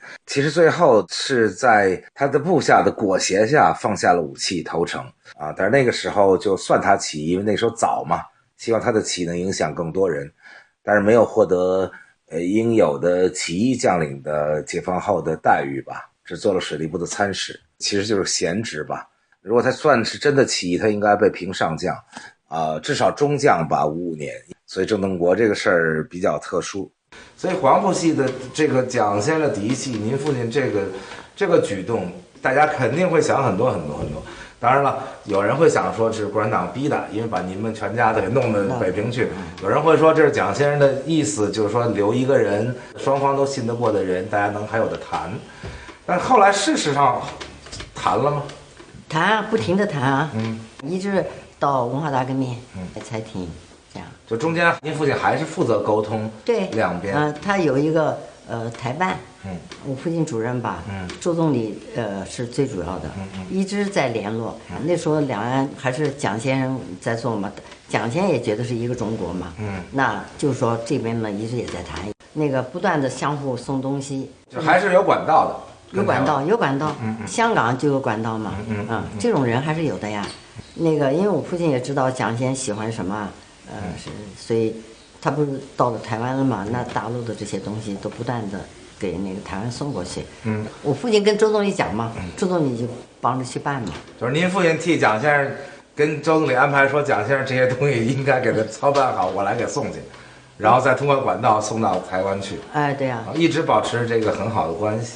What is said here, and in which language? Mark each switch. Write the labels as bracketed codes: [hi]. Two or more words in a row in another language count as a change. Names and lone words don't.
[zh] 其實最後是在他的部下的裹挟下放下了武器投诚啊，但是那個時候就算他起义，因为那时候早嘛，希望他的起义能影響更多人，但是沒有獲得應有的起義將領的解放後的待遇吧，只做了水利部的參使，其實就是閒職吧。如果他算是真的起義，他應該被評上將至少中將吧，55年。所以鄭洞國這個事兒比較特殊。所以黃埔系的這個蔣先生的嫡系，您父親這個舉動，大家肯定會想很多。當然了，有人會想說是共產黨逼的，因為把你們全家都給弄到北平去。有人會說這是蔣先生的意思，就是說留一個人，雙方都信得過的人，大家能還有的談。但後來事實上談了嗎？談啊，不停的談啊，一直到文化大革命才停，這樣。就中間您父親還是負責溝通，對，兩邊。他有一個台办，我父親主任吧，周总理是最主要的，一直在聯絡。那時候兩岸還是蔣先生在做嘛，蔣先生也覺得是一個中國嘛，那就是說這邊呢一直也在談，那個不斷的相互送東西，就還是有管道的。有管道，香港就有管道嘛，這種人還是有的呀。那個，因為我父親也知道蔣先喜歡什麼，所以他不是到了台灣了嘛，那大陸的這些東西都不斷的給那個台灣送過去。我父親跟周總理講嘛，周總理就幫着去辦嘛。就是您父親替蔣先生跟周總理安排說，蔣先生這些東西應該給他操辦好，我來給送去。然後再通過管道送到台灣去。哎，對呀，一直保持這個很好的關係。